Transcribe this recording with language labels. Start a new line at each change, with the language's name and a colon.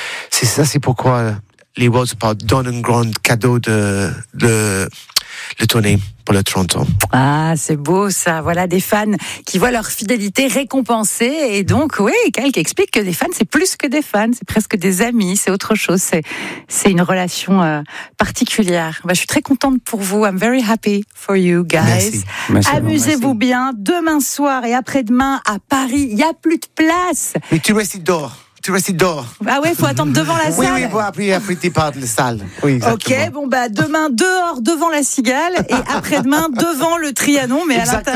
French: c'est pourquoi les Worlds Apart donnent un grand cadeau de tournée pour le 30 ans. Ah, c'est beau ça. Voilà des fans qui voient leur fidélité récompensée. Et donc, oui, quelqu'un explique que des fans, c'est plus que des fans. C'est presque des amis, c'est autre chose. C'est une relation particulière. Bah, je suis très contente pour vous.
English: I'm very happy for you guys.
French: Merci. Amusez-vous bien. Demain soir et après-demain à Paris, il n'y a plus de place. Mais tu restes dehors. Tu restes dehors. Ah ouais, il faut attendre devant la salle. Oui, oui, après tu pars de la salle. Oui, exactement. Ok, bon, bah demain, dehors, devant la Cigale, et après-demain, devant le Trianon, mais exactement,